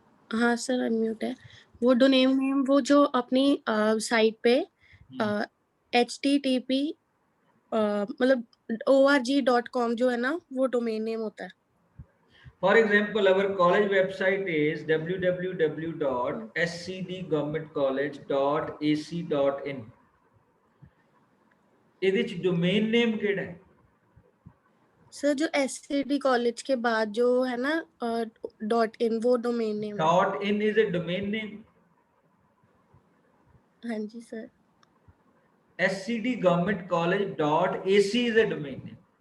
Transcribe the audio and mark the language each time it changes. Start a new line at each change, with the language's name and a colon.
Hindi: हाँ sir unmute है वो डोमेन नेम वो जो अपनी साइट पे HTTP मतलब org.com जो है ना वो डोमेन नेम होता है.
English: For example, our college website is www.scdgovernmentcollege.ac.in.
Punjabi: ਇਹਦੇ ਚ domain name ਕਿਹੜਾ ਹੈ?
Hindi: सर जो SCD कॉलेज के बाद जो है ना .in वो डोमेन नेम है.
English: .in is a domain name.
Hindi: हाँ जी sir.
English: SCD Government College .ac is a domain name.